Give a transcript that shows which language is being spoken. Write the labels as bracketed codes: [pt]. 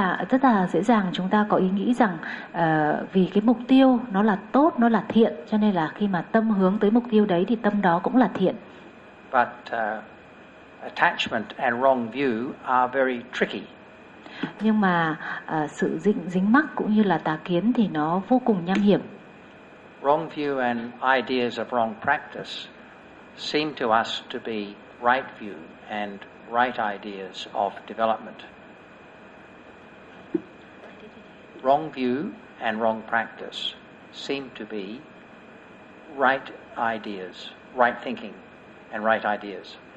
[vi] Rất là dễ dàng chúng ta có ý nghĩ rằng vì cái mục tiêu nó là tốt, nó là thiện, cho nên là khi mà tâm hướng tới mục tiêu đấy thì tâm đó cũng là thiện. [en] But attachment and wrong view are very tricky. [vi] Nhưng mà sự dính mắc cũng như là tà kiến thì nó vô cùng nham hiểm. [en] Wrong view and ideas of wrong practice seem to us to be right view and right ideas of development. Wrong view and wrong practice seem to be right ideas, right thinking and right ideas.